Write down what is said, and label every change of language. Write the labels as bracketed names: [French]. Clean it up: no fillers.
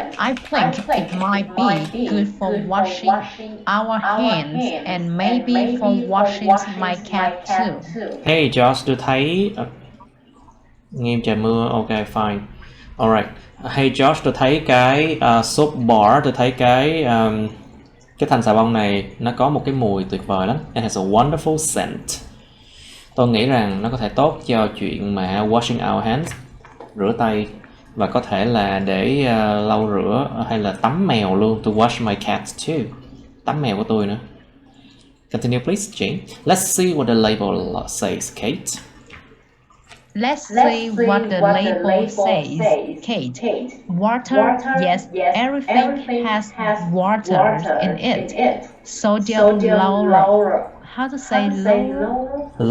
[English] I think it might be good for washing our hands and maybe for washing my cat too. [Vietnamese] Hey Josh, tôi thấy nghiêm trời mưa. [English] Ok, fine. Alright. [Vietnamese] Hey Josh, tôi thấy cái soap bar, tôi thấy cái thanh xà bông này nó có một cái mùi tuyệt vời lắm. [English] It has a wonderful scent. [Vietnamese] Tôi nghĩ rằng nó có thể tốt cho chuyện mà [English] washing our hands, [Vietnamese] rửa tay, và có thể là để lau rửa hay là tắm mèo luôn. [English] To wash my cat too. [Vietnamese] Tắm mèo của tôi nữa. [English] Continue please, Jane. Let's see what the label says, Kate. Let's see what the label says, Kate. Water, yes, everything has water in it. Sodium lauryl. How to say lauryl?